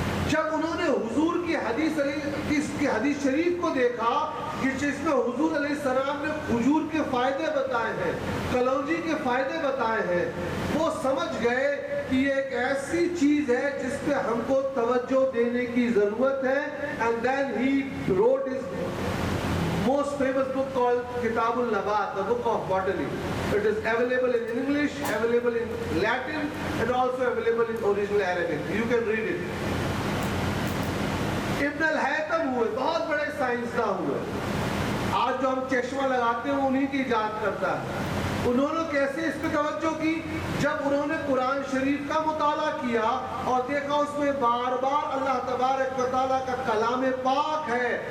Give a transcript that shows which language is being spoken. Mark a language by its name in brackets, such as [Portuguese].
[Urdu] جب انہوں نے حضور کی حدیث شریف کو دیکھا کہ جس میں حضور علیہ السلام نے کھجور کے فائدے بتائے ہیں، کلونجی کے فائدے بتائے ہیں، وہ سمجھ گئے کہ یہ ایک ایسی چیز ہے جس پہ ہم کو توجہ دینے کی ضرورت ہے۔ [English] and then he wrote his most famous book called Kitab al-Nabat, the book of botany. It is available in English, available in Latin and also available in original Arabic. You can read it. [Urdu] ابن al Haytham ہوئے، بہت بڑے سائنسداں ہوئے، آج جو ہم چشمہ لگاتے ہیں انہی کی ایجاد کرتا ہے۔ انہوں نے کیسے اس پہ توجہ کی؟ جب انہوں نے قرآن شریف کا مطالعہ کیا اور دیکھا اس میں بار بار اللہ تبارک و تعالیٰ کا کلام پاک ہے،